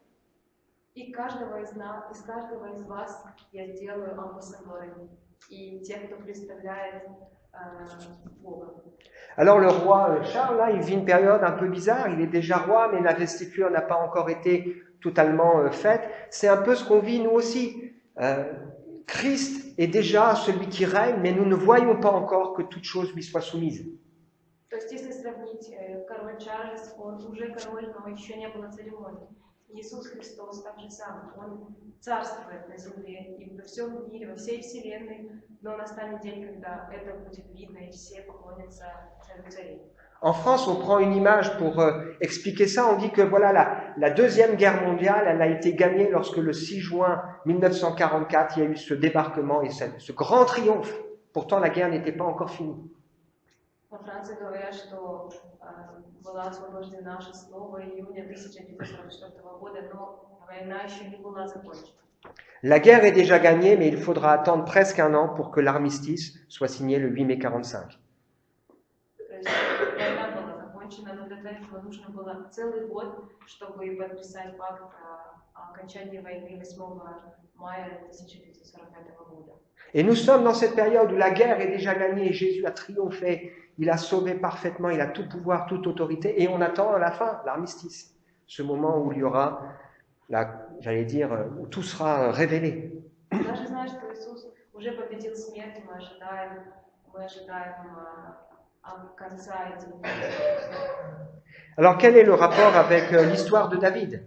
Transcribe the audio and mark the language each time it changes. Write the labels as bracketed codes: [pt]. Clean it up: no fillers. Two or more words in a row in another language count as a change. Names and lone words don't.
[fr] Alors le roi Charles, là, il vit une période un peu bizarre, il est déjà roi, mais l'investiture n'a pas encore été totalement faite. C'est un peu ce qu'on vit nous aussi. Christ est déjà celui qui règne, mais nous ne voyons pas encore que toute chose lui soit soumise. [ru] Иисус Христос так же сам, Он царствует на земле и во всем мире, во всей вселенной, но настанет день, когда это будет видно и все поклонятся царю царей. [fr] En France, on prend une image pour expliquer ça. On dit que voilà, la Deuxième Guerre mondiale, elle a été gagnée lorsque le 6 juin 1944, il y a eu ce débarquement et ce grand triomphe. Pourtant, la guerre n'était pas encore finie. [ru] Во Франции говорят, что была освобождена 6 июня 1944 года, но война еще не была закончена. [fr] La guerre est déjà gagnée, mais il faudra attendre presque un an pour que l'armistice soit signé le 8 mai 1945. [ru] Война была закончена, но для этого нужно было целый год, чтобы подписать пакт о окончании войны 8 мая 1945 года. [fr] Et nous sommes dans cette période où la guerre est déjà gagnée et Jésus a triomphé. Il a sauvé parfaitement, il a tout pouvoir, toute autorité, et on attend à la fin l'armistice, ce moment où il y aura, j'allais dire, où tout sera révélé. Alors quel est le rapport avec l'histoire de David?